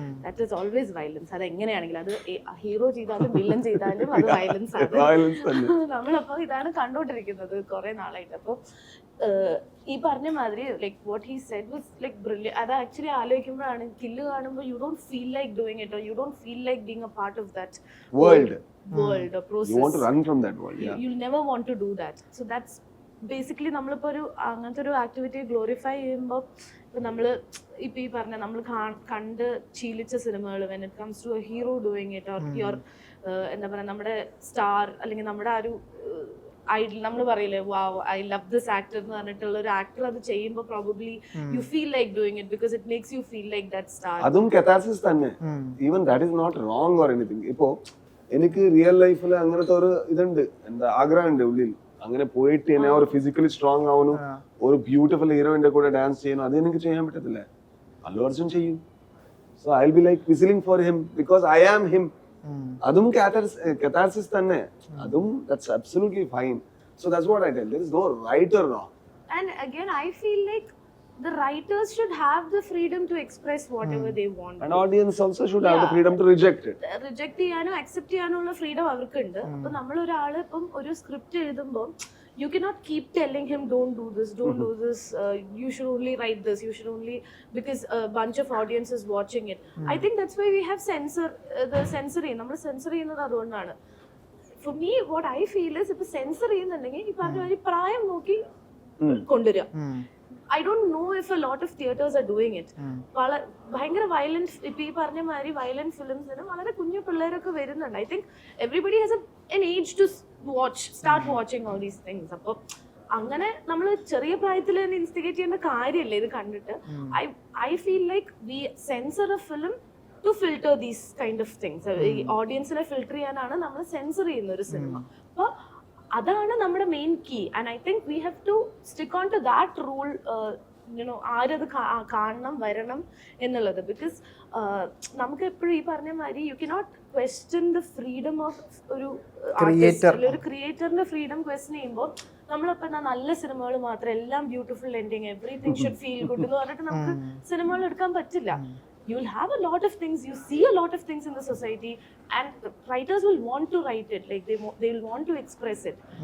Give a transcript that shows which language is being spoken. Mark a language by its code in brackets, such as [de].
[en] That is always violence. [ml] അത് എങ്ങനെയാണെങ്കിലും, അത് ഹീറോ ചെയ്താലും വില്ലൻ ചെയ്താലും അത് വയലൻസ് ആണ്. നമ്മളപ്പോ ഇതാണ് കണ്ടോണ്ടിരിക്കുന്നത് കുറെ നാളായിട്ട്. അപ്പൊ ഈ പറഞ്ഞ മാതിരി [en] Like what he said was like brilliant. [ml] അത് ആക്ച്വലി ആലോചിക്കുമ്പോഴാണ് കില്ല് കാണുമ്പോൾ [en] You don't feel like doing it, you don't feel like being a part of that world or process. You want to run from that world. Yeah. You'll never want to do that. So that's basically [ml] നമ്മളിപ്പോ അങ്ങനത്തെ ഒരു activity glorify ചെയ്യുമ്പോൾ ഇപ്പൊ നമ്മള് ഇപ്പൊ ഈ പറഞ്ഞ നമ്മൾ കണ്ട് ശീലിച്ച സിനിമകൾ [en] when it comes to a hero doing it or your [ml] എന്താ പറയാ നമ്മുടെ സ്റ്റാർ അല്ലെങ്കിൽ നമ്മുടെ ആ ഒരു ഐഡൽ, നമ്മൾ പറയില്ലേ [en] wow I love this actor [ml] എന്ന് പറഞ്ഞിട്ടുള്ള ഒരു ആക്ടർ അത് ചെയ്യുമ്പോൾ [en] Probably you feel like doing it because it makes you feel like that star. [ml] അതും കഥാർസിസ് തന്നെ. [en] Even that is not wrong or anything. [ml] ഇപ്പോ എനിക്ക് റിയൽ ലൈഫിൽ അങ്ങനത്തെ ഒരു ഇതുണ്ട്, എന്താ ആഗ്രഹമുണ്ട് ഉള്ളിൽ. അങ്ങനെ പോയിട്ട് എന്നെ ഒരു ഫിസിക്കലി സ്ട്രോങ് ആവണം, ഒരു ബ്യൂട്ടിഫുൾ ഹീറോയിന്റെ കൂടെ ഡാൻസ് ചെയ്യണം. അത് എനിക്ക് ചെയ്യാൻ പറ്റത്തില്ല. അല്ലു അർജുൻ ചെയ്യും. [en] So I will be like whistling for him because I am him. [ml] അതും കഥാർസിസ് തന്നെ. അതും [en] That's absolutely fine. So that's what I tell. There is no right or wrong. And again I feel like the writers should have the freedom to express whatever they want. And audience also should have the freedom to reject it. [ml] Reject ചെയ്യാനോ accept ചെയ്യാനോ ഉള്ള freedom അവർക്കുണ്ട്. അപ്പോൾ നമ്മൾ ഒരാള് ഇപ്പം ഒരു script എഴുതുമ്പോൾ [en] you cannot keep telling him don't do this, you should only write this, you should only, because a bunch of audience is watching it. I think that's why we have the censoring. [ml] നമ്മൾ sensor ചെയ്യുന്നത് അതുകൊണ്ടാണ്. [en] For me what I feel is if [ml] sensor ചെയ്യുന്നുണ്ടെങ്കിൽ ഈ പറഞ്ഞ ഒരു പ്രായം നോക്കി കൊണ്ടുവരിക. [en] I don't know if a lot of theaters are doing it. [ml] ഭയങ്കര വയലന്റ്, ഇപ്പൊ ഈ പറഞ്ഞ മാതിരി വയലന്റ് ഫിലിംസിന് വളരെ കുഞ്ഞു പിള്ളേരൊക്കെ വരുന്നുണ്ട്. [en] I think everybody has a an age to start watching all these things. [ml] അപ്പോൾ അങ്ങനെ നമ്മൾ ചെറിയ പ്രായത്തിൽ തന്നെ ഇൻസ്റ്റിഗേറ്റ് ചെയ്യേണ്ട കാര്യമല്ല ഇത് കണ്ടിട്ട്. [en] I feel like we censor a film to filter these kind of things. [ml] ഈ ഓഡിയൻസിനെ ഫിൽട്ടർ ചെയ്യാനാണ് നമ്മൾ സെൻസർ ചെയ്യുന്ന ഒരു സിനിമ. അപ്പോൾ അതാണ് നമ്മുടെ main key. [en] And I think we have to stick on to that rule. [ml] ആരത് കാണണം വരണം എന്നുള്ളത്. ബിക്കോസ് നമുക്ക് എപ്പോഴും ഈ പറഞ്ഞ മാതിരി [en] you cannot question the freedom of [ml] ഒരു ക്രിയേറ്ററിന്റെ ഫ്രീഡം ക്വസ്റ്റ്യൻ ചെയ്യുമ്പോൾ നമ്മളിപ്പോ നല്ല സിനിമകൾ മാത്രം എല്ലാം [en] beautiful ending everything should feel good [ml] എന്ന് പറഞ്ഞിട്ട് നമുക്ക് സിനിമകൾ എടുക്കാൻ പറ്റില്ല. [en] You will have a lot of things, you see a lot of things in the society, and writers will want to write it, like they will want to express it.